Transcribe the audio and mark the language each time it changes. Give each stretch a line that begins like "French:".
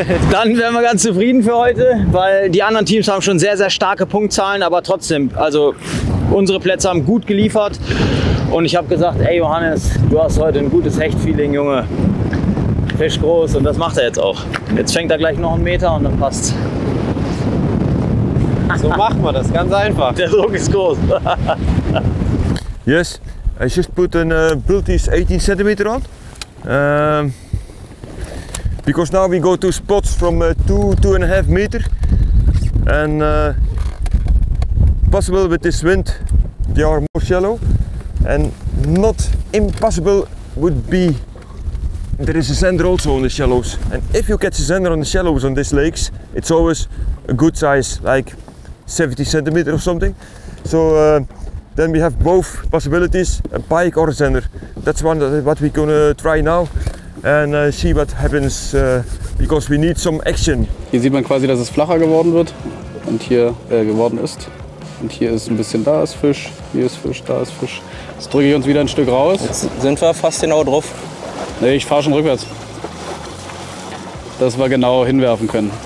German: Dann wären wir ganz zufrieden für heute, weil die anderen Teams haben schon sehr, sehr starke Punktzahlen, aber trotzdem, also unsere Plätze haben gut geliefert. Und ich habe gesagt, ey Johannes, du hast heute ein gutes Hecht-Feeling, Junge. Fisch groß, und das macht er jetzt auch. Jetzt fängt er gleich noch einen Meter und dann passt's. So machen wir das, ganz einfach. Der Druck ist groß.
English: Yes, I just put a Bulties 18 centimeter on. Because now we go to spots from 2.5 meter. And possible with this wind, they are more shallow. And not impossible would be there is a zander also on the shallows. And if you catch a zander on the shallows on these lakes, it's always a good size, like 70 centimeter or something. So then we have both possibilities, a pike or a zander. That's what we're gonna try now and see what happens because we need some action.
German: Hier sieht man quasi, dass es flacher geworden wird und hier geworden ist. Und hier ist ein bisschen, da ist Fisch, hier ist Fisch, da ist Fisch. Jetzt drücke ich uns wieder ein Stück raus. Jetzt sind wir fast genau drauf. Nee, ich fahre schon rückwärts. Dass wir genau hinwerfen können.